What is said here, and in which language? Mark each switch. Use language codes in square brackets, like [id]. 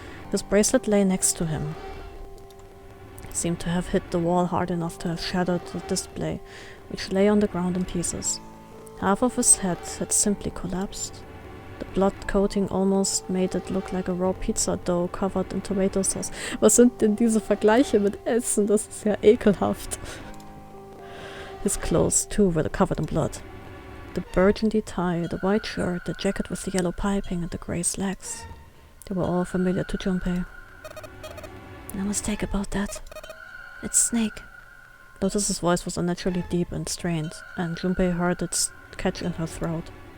[en] His bracelet lay next to him. It seemed to have hit the wall hard enough to have shattered the display, which lay on the ground in pieces. Half of his head had simply collapsed. The blood coating almost made it look like a raw pizza dough covered in tomato sauce. [de] Was sind denn diese Vergleiche mit Essen? Das ist ja ekelhaft. [en] His clothes, too, were covered in blood. The burgundy tie, the white shirt, the jacket with the yellow piping, and the grey slacks. They were all familiar to Junpei. No mistake about that. It's Snake. Lotus's voice was unnaturally deep and strained, and Junpei heard it catch in her throat.